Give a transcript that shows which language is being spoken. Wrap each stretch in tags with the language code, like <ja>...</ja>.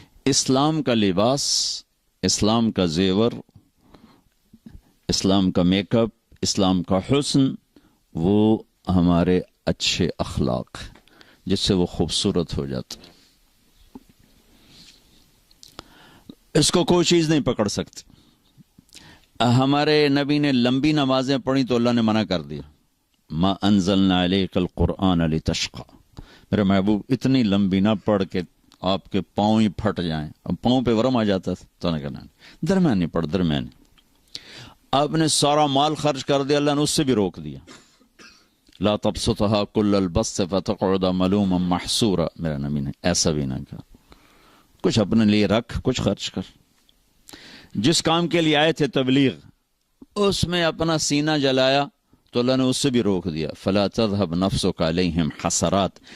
<ur>اسلام کا لباس, اسلام کا زیور, اسلام کا میک اپ, اسلام کا حسن, وہ ہمارے اچھے اخلاق جس سے وہ خوبصورت ہو جاتا. اس کو کوئی چیز نہیں پکڑ سکتی. ہمارے نبی نے لمبی نمازیں پڑھی تو اللہ نے منع کر دیا.</ur> <ar>ما انزلنا علیک القرآن لتشقى.</ar> <ur>میرے محبوب اتنی لمبی نہ پڑھ کے آپ کے پاؤں ہی پھٹ جائیں. اب پاؤں پہ ورم آ جاتا تھا تو نے کہنا درمیانی پڑھ درمیانی. آپ نے سارا مال خرچ کر دیا, اللہ نے اس سے بھی روک دیا.</ur> <ar>لا تبسطها كل البسط فتقعد ملوما محسورا.</ar> <ur>میرا نبی نے ایسا بھی نہ کہا. کچھ اپنے لیے رکھ, کچھ خرچ کر. جس کام کے لیے آئے تھے تبلیغ, اس میں اپنا سینہ جلایا تو اللہ نے اس سے بھی روک دیا.</ur> <ar>فلا تذهب نفسك عليهم حسرات.</ar>